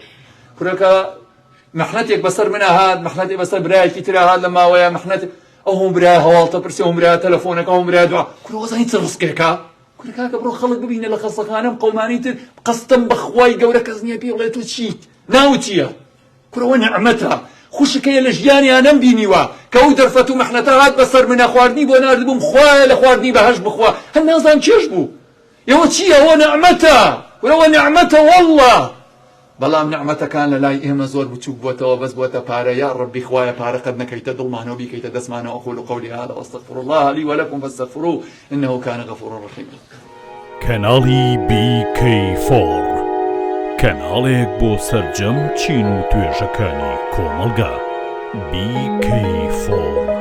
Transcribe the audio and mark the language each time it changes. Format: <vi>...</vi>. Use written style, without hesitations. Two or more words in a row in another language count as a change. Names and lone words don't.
<ckb>کورەکە مەحنەتێک بەسەر منە هات مەحنەتێک بەسەر برایەکی ترا هات لە ماوەیە مەحنەت ئەو هەموو برای هەواڵتە پرسێ هەموو برای تەلەفۆنەکە هەموو برای دوعا کورە وەزانی چ ڕزقێکە کورە کاکە بڕۆ خەڵک ببینە لە خەستەخانەم قەومانی تر قەستەم بەخوای گەورە کەس نییە پێ بڵێ تۆ چیت ناوچیە کورەوە نعمەتە خوشکەیە لە ژیانیان نەمبینیوە کە ئەو دەرفەت و مەحنەتە هات بەسەر منە خواردنی بۆ ناردبووم خوایە لە خواردنی بەهەشت بخوا هەر نازان چێش بوو ئێوە چییە ئەوە نعمەتە کورەوە نعمەتە وەڵڵا. بەڵام نعمەتەکان لە لای ئێمە زۆر بچووک بووەتەوە بەس بووەتە پارە یا ڕەبی خوایە پارە قەت نەکەیتە دڵمانەوە بیکەیتە دەستمانەوە.</ckb> <ar>أقول قولي هذا وأستغفر الله لي ولكم فاستغفروه إنه كان غفورا رحيما.</ar> <ckb>کەناڵی BK4 کەناڵێک بۆ سەرجەم چین و توێژەکانی کۆمەلگا. BK4</ckb>